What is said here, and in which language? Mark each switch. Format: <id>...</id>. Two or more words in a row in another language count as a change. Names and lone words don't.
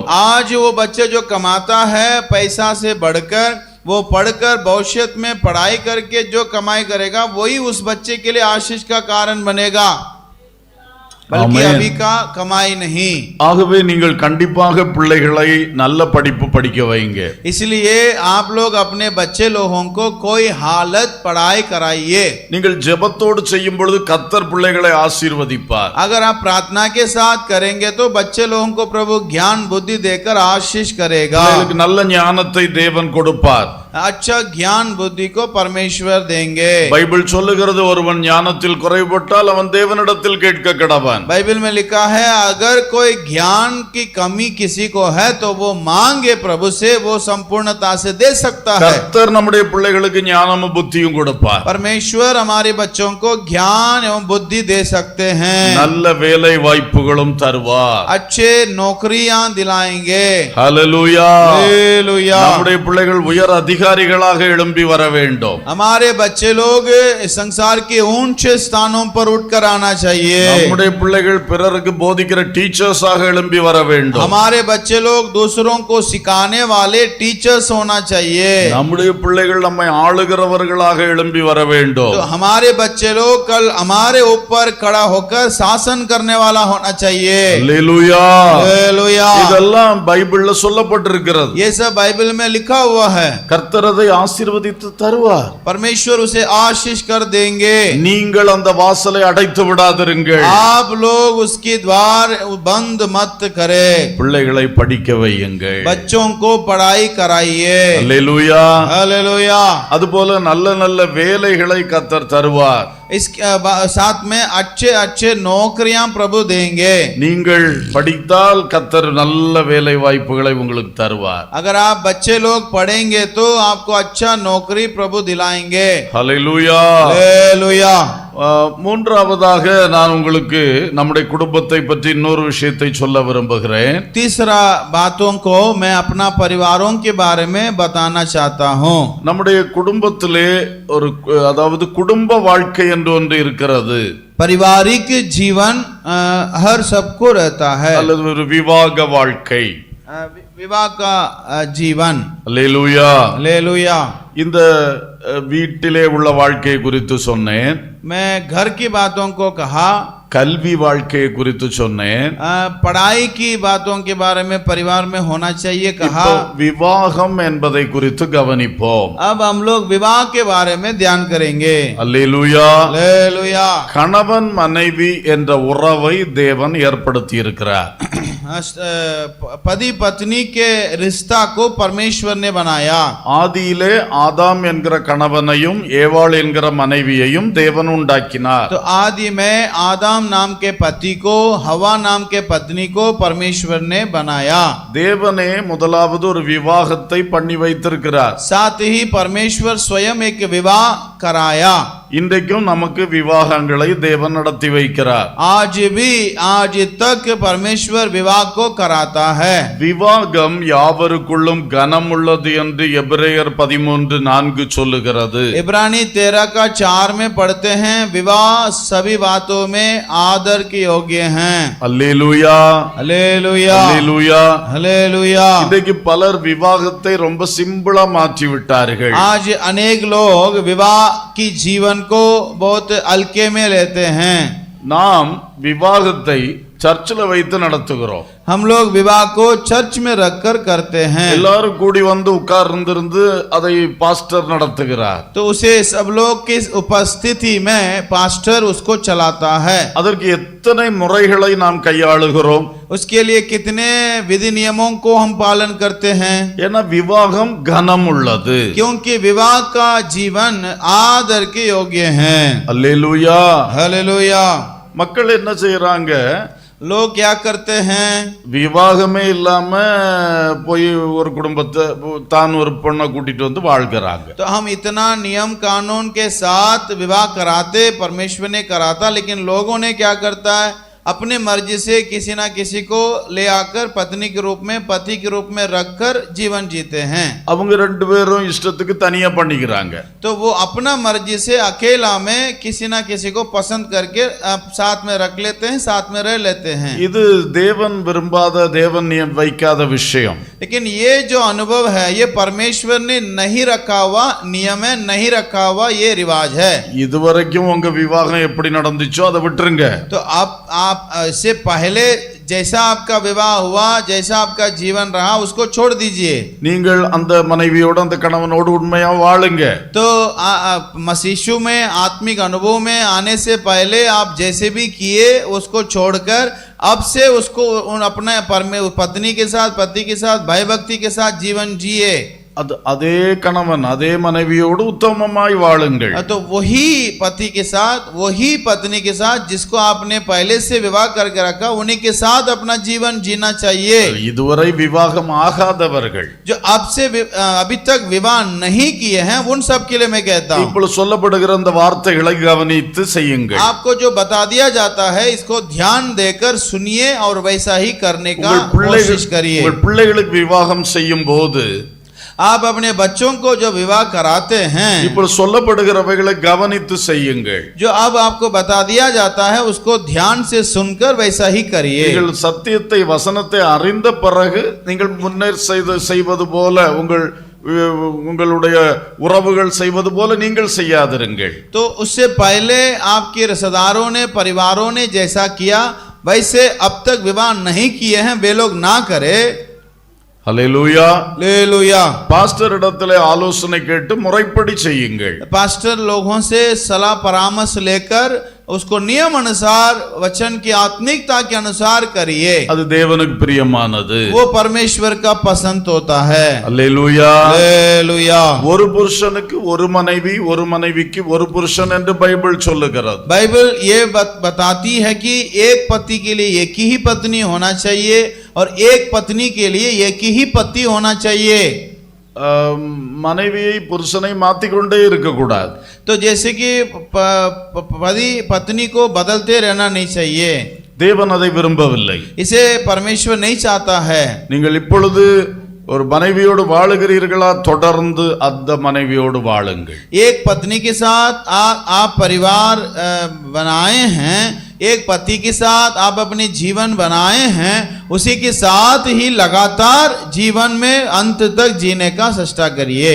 <hi>आज वो बच्चे जो कमाता है पैसा से बढ़कर वो पढ़कर भविष्य में पढ़ाई करके जो कमाई करेगा वही उस बच्चे के लिए आशीष का कारण बनेगा, बल्कि आमीन. अभी का कमाई नहीं.</hi> <ta>ஆகவே நீங்கள் கண்டிப்பாக பிள்ளைகளை நல்ல படிப்பு படிக்க வைங்க.</ta> <hi>इसलिए आप लोग अपने बच्चे लोगों को कोई हालत पढ़ाई कराइए.</hi> <ta>நீங்கள் ஜெபத்தோடு செய்யும் பொழுது கர்த்தர் பிள்ளைகளை ஆசீர்வதிப்பார்.</ta> <hi>अगर आप प्रार्थना के साथ करेंगे तो बच्चे लोगों को प्रभु ज्ञान बुद्धि देकर आशीष करेगा.</hi> <ta>பிள்ளைகளுக்கு நல்ல ஞானத்தை தேவன் கொடுப்பார்.</ta> <hi>अच्छा ज्ञान बुद्धि को परमेश्वर देंगे.</hi> <ta>பைபிள் சொல்லுகிறது ஒருவன் ஞானத்தில் குறைபட்டால் அவன் தேவனிடத்தில் கேட்க கடவன்.</ta> <hi>बाइबल में लिखा है अगर कोई ज्ञान की कमी किसी को है तो वो मांगे प्रभु से, वो संपूर्णता से दे सकता है.</hi> <ta>கர்த்தர் நம்முடைய பிள்ளைகளுக்கு ஞானமும் புத்தியும் கொடுப்பார்.</ta> <hi>परमेश्वर हमारे बच्चों को ज्ञान एवं बुद्धि दे सकते हैं.</hi> <ta>நல்ல வேலை வாய்ப்புகளும் தருவார்.</ta> <hi>अच्छे नौकरियां दिलाएंगे.</hi> <ta>ஹல்லேலூயா.</ta> <hi>हालेलुया.</hi> <ta>நம்முடைய பிள்ளைகள் உயர் அதிகாரிகளாக எழும்பி வர வேண்டும்.</ta> <hi>हमारे बच्चे लोग संसार के ऊंचे स्थानों पर उठकर आना चाहिए.</hi> <ta>நம்முடைய பிள்ளைகள் பிறருக்கு போதிக்கிற டீச்சர்ஸாக எழும்பி வர வேண்டும்.</ta> <hi>हमारे बच्चे लोग दूसरों को सिखाने वाले टीचर्स होना चाहिए.</hi> <ta>நம்முடைய பிள்ளைகள் நம்மை ஆளுகிறவர்களாக எழும்பி வர வேண்டும்.</ta> <hi>तो हमारे बच्चे लोग कल हमारे ऊपर खड़ा होकर शासन करने वाला होना चाहिए.</hi> <ta>அல்லேலூயா.</ta> <hi>हालेलुया.</hi> <ta>இதெல்லாம் பைபிள்ல சொல்லப்பட்டிருக்கிறது.</ta> <hi>ये सब बाइबल में लिखा हुआ है.</hi> <ta>கர்த்தர் அதை ஆசீர்வதித்து தருவார்.</ta> <hi>परमेश्वर उसे आशीष कर देंगे.</hi> <ta>நீங்கள் அந்த வாசலை அடைத்து விடாதிருங்கள்.</ta> <hi>आप लोग उसकी द्वार बंद मत करें.</hi> <ta>பிள்ளைகளை படிக்க வையுங்கள்.</ta> <hi>बच्चों को पढ़ाई कराइए.</hi> <ta>அல்லேலூயா.</ta> <hi>हालेलुया.</hi> <ta>அதுபோல நல்ல நல்ல வேலைகளை கர்த்தர் தருவார்.</ta> <hi>इसके साथ में अच्छे अच्छे नौकरियां प्रभु देंगे.</hi> <ta>நீங்கள் படித்தால் கர்த்தர் நல்ல வேலை வாய்ப்புகளை உங்களுக்கு தருவார்.</ta> <hi>अगर आप बच्चे लोग पढ़ेंगे तो आपको अच्छा नौकरी प्रभु दिलाएंगे.</hi> <ta>ஹல்லேலூயா.</ta> <hi>हालेलुया.</hi> <ta>மூன்றாவதாக நான் உங்களுக்கு நம்முடைய குடும்பத்தை பற்றி இன்னொரு விஷயத்தை சொல்ல விரும்புகிறேன்.</ta> <hi>तीसरा बातों को मैं अपना परिवारों के बारे में बताना चाहता हूँ.</hi> <ta>நம்முடைய குடும்பத்திலே ஒரு அதாவது குடும்ப வாழ்க்கை என்று ஒன்று இருக்கிறது.</ta> <hi>पारिवारिक जीवन हर सबको रहता है.</hi> <ta>அல்லது ஒரு விவாக வாழ்க்கை.</ta> <hi>विवाह का जीवन.</hi> <ta>அல்லேலூயா.</ta> <hi>हालेलुया.</hi> <ta>இந்த வீட்டிலே உள்ள வாழ்க்கை குறித்து சொன்னேன்.</ta> <hi>मैं घर की बातों को कहा.</hi> <ta>கல்வி வாழ்க்கையை குறித்து சொன்னேன்.</ta> <hi>पढ़ाई की बातों के बारे में परिवार में होना चाहिए कहा.</hi> <ta>இப்போ விவாகம் என்பதை குறித்து கவனிப்போம்.</ta> <hi>अब हम लोग विवाह के बारे में ध्यान करेंगे.</hi> <ta>அல்லேலூயா.</ta> <hi>हालेलुया.</hi> <ta>கணவன் மனைவி என்ற உறவை தேவன் ஏற்படுத்தி இருக்கிறார்.</ta> <hi>पति पत्नी के रिश्ता को परमेश्वर ने बनाया.</hi> <ta>ஆதியிலே ஆதாம் என்கிற கணவனையும் ஏவாள் என்கிற மனைவியையும் தேவன் உண்டாக்கினார்.</ta> <hi>तो आदि में आदम नाम के पति को हवा नाम के पत्नी को परमेश्वर ने बनाया.</hi> <ta>தேவனே முதலாவது ஒரு விவாகத்தை பண்ணி வைத்திருக்கிறார்.</ta> <hi>साथ ही परमेश्वर स्वयं एक विवाह कराया.</hi> <ta>இன்றைக்கும் நமக்கு விவாகங்களை தேவன் நடத்தி வைக்கிறார்.</ta> <hi>आज तक परमेश्वर विवाह को कराता है.</hi> <ta>விவாகம் யாவருக்குள்ளும் கனம் உள்ளது என்று எபிரேயர் 13:4 சொல்லுகிறது.</ta> <hi>इब्रानी 13:4 में पढ़ते हैं विवाह सभी बातों में आदर के योग्य हैं.</hi> <ta>அல்லேலூயா.</ta> <hi>हालेलुया.</hi> <ta>அல்லேலூயா.</ta> <hi>हालेलुया.</hi> <ta>இன்றைக்கு பலர் விவாகத்தை ரொம்ப சிம்பிளா மாற்றி விட்டார்கள்.</ta> <hi>आज अनेक लोग विवाह की जीवन को बहुत हल्के में लेते हैं.</hi> <ta>நாம் விவாகத்தை சர்ச்சில் வைத்து நடத்துகிறோம்.</ta> <hi>हम लोग विवाह को चर्च में रखकर करते हैं.</hi> <ta>எல்லாரும் கூடி வந்து உட்கார்ந்திருந்து அதை பாஸ்டர் நடத்துகிறார்.</ta> <hi>तो उसे सब लोग की उपस्थिति में पास्टर उसको चलाता है.</hi> <ta>அதற்கு எத்தனை முறைகளை நாம் கையாளுகிறோம்.</ta> <hi>उसके लिए कितने विधि नियमों को हम पालन करते हैं.</hi> <ta>ஏன்னா விவாகம் கனம் உள்ளது.</ta> <hi>क्योंकि विवाह का जीवन आदर के योग्य है.</hi> <ta>அல்லேலூயா.</ta> <hi>हालेलुया.</hi> <ta>மக்கள் என்ன செய்யறாங்க?</ta> <hi>लोग क्या करते हैं?</hi> <ta>விவாகமே இல்லாம போய் ஒரு குடும்பத்தை தான் ஒரு பொண்ணை கூட்டிட்டு வந்து வாழ்கிறாங்க.</ta> <hi>तो हम इतना नियम कानून के साथ विवाह कराते, परमेश्वर ने कराता, लेकिन लोगों ने क्या करता है, अपने मर्जी से किसी ना किसी को ले आकर पत्नी के रूप में पति के रूप में रखकर जीवन जीते हैं.</hi> <ta>அவங்க ரெண்டு பேரும் இஷ்டத்துக்கு தனியா பண்ணிக்கிறாங்க.</ta> <hi>तो वो अपना मर्जी से अकेला में किसी ना किसी को पसंद करके साथ में रख लेते हैं, साथ में रह लेते हैं.</hi> <ta>இது தேவன் விரும்பாத, தேவன் வைக்காத விஷயம்.</ta> <hi>लेकिन ये जो अनुभव है ये परमेश्वर ने नहीं रखा हुआ नियम है, नहीं रखा हुआ ये रिवाज है.</hi> <ta>இதுவரைக்கும் உங்க விவாகம் எப்படி நடந்துச்சோ அதை விட்டுருங்க.</ta> <hi>तो आप इससे पहले जैसा आपका विवाह हुआ, जैसा आपका जीवन रहा, उसको छोड़ दीजिए.</hi> <ta>நீங்கள் அந்த மனைவியோடு அந்த கணவனோடு உண்மையா வாழுங்க.</ta> <hi>तो मसीह में आत्मिक अनुभव में आने से पहले आप जैसे भी किए उसको छोड़कर अब से उसको अपने पत्नी के साथ, पति के साथ, भाई भक्ति के साथ जीवन जिए.</hi> <ta>அதே கணவன் அதே மனைவியோடு உத்தமமாய் வாழுங்கள்.</ta> <hi>तो वही पति के साथ, वही पत्नी के साथ जिसको आपने पहले से विवाह करके रखा, उन्हीं के साथ अपना जीवन जीना चाहिए.</hi> <ta>இதுவரை விவாகம் ஆகாதவர்கள்,</ta> <hi>जो अब से अभी तक विवाह नहीं किए हैं, उन सब के लिए मैं कहता हूँ</hi> <ta>இப்பொழுது சொல்லப்படுகிற அந்த வார்த்தைகளை கவனித்து செய்யுங்கள்.</ta> <hi>आपको जो बता दिया जाता है इसको ध्यान देकर सुनिए और वैसा ही करने का कोशिश करिए.</hi> <ta>உங்கள் பிள்ளைகளுக்கு விவாகம் செய்யும் போது</ta> <hi>आप अपने बच्चों को जो विवाह कराते हैं,</hi> <ta>இப்பொழுது சொல்லப்படுகிறவைகளை கவனித்து செய்யுங்கள்.</ta> <hi>जो अब आपको बता दिया जाता है उसको ध्यान से सुनकर वैसा ही करिए.</hi> <ta>நீங்கள் சத்தியத்தை, வசனத்தை அறிந்த பிறகு நீங்கள் முன்னர் செய்வது போல உங்களுடைய உறவுகள் செய்வது போல நீங்கள் செய்யாதிருங்கள்.</ta> <hi>तो उससे पहले आपके रिश्तेदारों ने, परिवारों ने जैसा किया वैसे अब तक विवाह नहीं किए हैं वे लोग ना करे.</hi> <ta>ஹல்லேலூயா.</ta> <hi>हालेलुया.</hi> <ta>பாஸ்டர் இடத்திலே ஆலோசனை கேட்டு முறைப்படி செய்யுங்கள்.</ta> <hi>पास्टर लोगों से सलाह परामर्श लेकर उसको नियम अनुसार, वचन की आत्मिकता के अनुसार करिए.</hi> <ta>அது தேவனுக்கு பிரியமானது.</ta> <hi>वो परमेश्वर का पसंद होता है.</hi> <ta>அல்லேலூயா.</ta> <hi>हालेलुया.</hi> <ta>ஒரு புருஷனுக்கு ஒரு மனைவி, ஒரு மனைவிக்கு ஒரு புருஷன் என்று பைபிள் சொல்லுகிறது.</ta> <hi>बाइबल ये बताती है कि एक पति के लिए एक ही पत्नी होना चाहिए और एक पत्नी के लिए एक ही पति होना चाहिए.</hi> <ta>மனைவியை புருஷனை மாத்திக்கொண்டே இருக்கக்கூடாது.</ta> <hi>तो जैसे कि पति पत्नी को बदलते रहना नहीं चाहिए.</hi> <ta>தேவன் அதை விரும்பவில்லை.</ta> <hi>इसे परमेश्वर नहीं चाहता है.</hi> <ta>நீங்கள் இப்பொழுது ஒரு மனைவியோடு வாழுகிறீர்களா, தொடர்ந்து அந்த மனைவியோடு வாழுங்கள்.</ta> <hi>एक पत्नी के साथ आप परिवार बनाए हैं, एक पति के साथ आप अपने जीवन बनाए हैं, उसी के साथ ही लगातार जीवन में अंत तक जीने का चेष्टा करिए.</hi>